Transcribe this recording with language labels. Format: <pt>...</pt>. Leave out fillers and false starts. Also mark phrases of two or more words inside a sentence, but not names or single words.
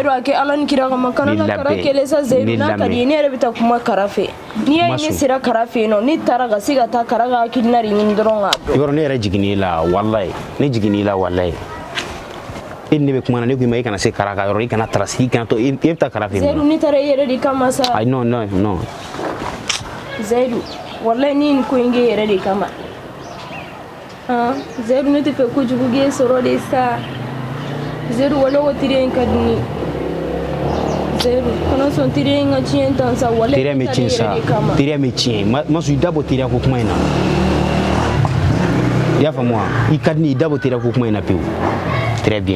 <bm>Zaidu a kɛ Ala ni kira kama kana na kara kɛlɛ sa Zaidu n'a ka di ne yɛrɛ bɛ taa kuma kara fɛ n'i y'a ye ne sera kara fɛ yen nɔ ne taara ka se ka taa kara ka hakilina de ɲini dɔrɔn ka dɔn. I b'a dɔn ne yɛrɛ jiginn'i la walayi ne jiginn'i la walayi e ni ne bɛ kuma na ne ko i ma i kana se kara ka yɔrɔ i kana tarasi i kana to e bɛ taa kara fɛ Zaidu ne taara e yɛrɛ de kama sa.</bm> <fr>ayi non non non</fr> <bm>Zaidu walayi ni nin ko in kɛ yɛrɛ de kama Zaidu ne tɛ fɛ kojugu k'e sɔrɔ de sa Zaidu walayi o teri in ka di ne Zaidu kana sɔn teri in ka tiɲɛ tan sa walayi teriya bɛ tiɲɛ sa teriya bɛ tiɲɛ ma sɔn i da bɔ teriya ko kuma in na i y'a faamu wa i ka di ne ye i da bɔ teriya ko kuma in na pewu</bm> <fr>très bien</fr>